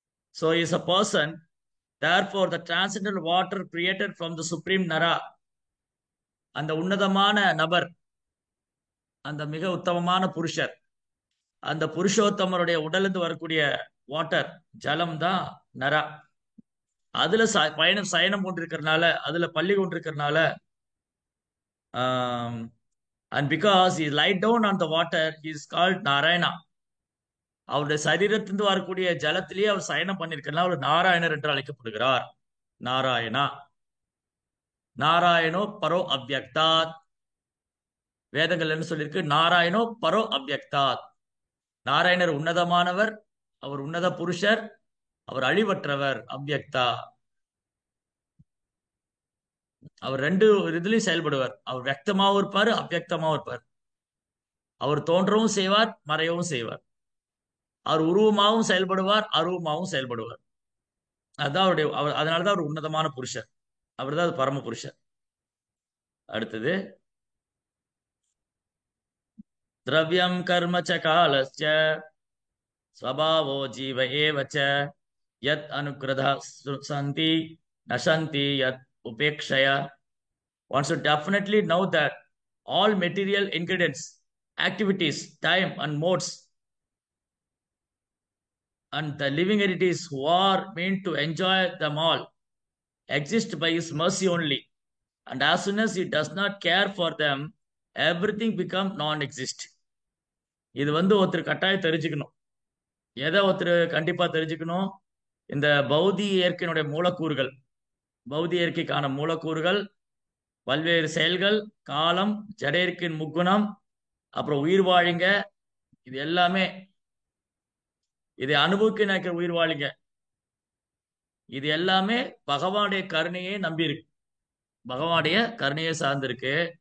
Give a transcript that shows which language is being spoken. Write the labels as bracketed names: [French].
[English] So he is a person. Therefore, the transcendental water created from the supreme Nara, [Tamil] அந்த உன்னதமான நபர், அந்த மிக உத்தமமான புருஷர், அந்த புருஷோத்தமருடைய உடலிருந்து வரக்கூடிய வாட்டர், ஜலம் தான் நரா. அதுல பயணம் சயனம் கொண்டிருக்கிறதுனால, அதுல பள்ளி கொண்டிருக்கிறதுனால, [English] and because he lied down on the water, he is called Narayana. [Tamil] அவருடைய சரீரத்திலிருந்து வரக்கூடிய ஜலத்திலேயே அவர் சயனம் பண்ணிருக்கிறதுனால அவர் நாராயணர் என்று அழைக்கப்படுகிறார். நாராயணா. [Sanskrit] நாராயணோ பரோ அவ்யக்தாத். [Tamil] வேதங்கள் என்ன சொல்லியிருக்கு? [Sanskrit] நாராயணோ பரோ அவ்யக்தாத். [Tamil] நாராயணர் உன்னதமானவர், அவர் உன்னத புருஷர், அவர் அழிவற்றவர், அவ்யக்தா. அவர் ரெண்டு இதுலயும் செயல்படுவார். அவர் வியக்தமாவும் இருப்பார், அவ்யக்தமாவும் இருப்பார். அவர் தோன்றவும் செய்வார், மறையவும் செய்வார். அவர் உருவமாகவும் செயல்படுவார், அருவமாகவும் செயல்படுவார். அதுதான் அவருடைய அதனாலதான் அவர் உன்னதமான புருஷர். அவர் தான் பரம புருஷர். அடுத்தது, [Sanskrit] திரவியம் கர்ம ச காலஸ்ய ஸ்வபாவோ ஜீவ ஏவ ச யத் அனுக்ரதா சந்தி நசந்தி யத் உபேக்ஷயா. [English] One should definitely know that all material ingredients, activities, time and modes and the living entities who are meant to enjoy them all exist by his mercy only. And as soon as he does not care for them, everything become non-exist. [Tamil] இது ஒருத்தர் கட்டாயம் தெரிஞ்சுக்கணும். எதை ஒருத்தர் கண்டிப்பா தெரிஞ்சுக்கணும்? இந்த பௌதிக இயற்கையினுடைய மூலக்கூறுகள், பௌதிக இயற்கைக்கான மூலக்கூறுகள், பல்வேறு செயல்கள், காலம், ஜட இயற்கையின் முக்குணம், அப்புறம் உயிர் வாழிங்க, இது எல்லாமே, இதை அனுபவிக்க நினைக்கிற உயிர் வாழிங்க, இது எல்லாமே பகவானுடைய கருணையை நம்பி இருக்கு, பகவானுடைய கருணையை சார்ந்திருக்கு.